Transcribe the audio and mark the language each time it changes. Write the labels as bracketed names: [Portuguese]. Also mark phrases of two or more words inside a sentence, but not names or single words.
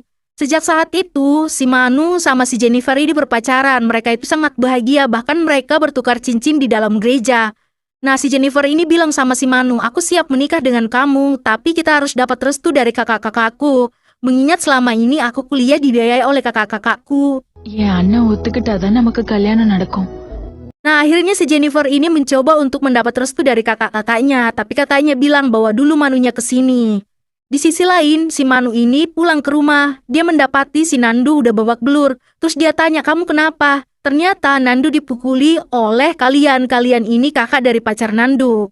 [Indonesian] Sejak saat itu, si Manu sama si Jennifer ini berpacaran. Mereka itu sangat bahagia, bahkan mereka bertukar cincin di dalam gereja. Nah, si Jennifer ini bilang sama si Manu, "Aku siap menikah dengan kamu, tapi kita harus dapat restu dari kakak-kakakku. Mengingat selama ini aku kuliah dibiayai oleh kakak-kakakku." [Tamil] என் அண்ணன் ஒத்துக்கிட்டாதான் நமக்கு கல்யாணம் நடக்கும். [Indonesian] Nah, akhirnya si Jennifer ini mencoba untuk mendapat restu dari kakak-kakaknya, tapi kakaknya bilang bawa dulu Manunya ke sini. Di sisi lain, si Manu ini pulang ke rumah. Dia mendapati si Nandu udah babak belur. Terus dia tanya, "Kamu kenapa?" Ternyata Nandu dipukuli oleh kalian ini kakak dari pacar Nandu.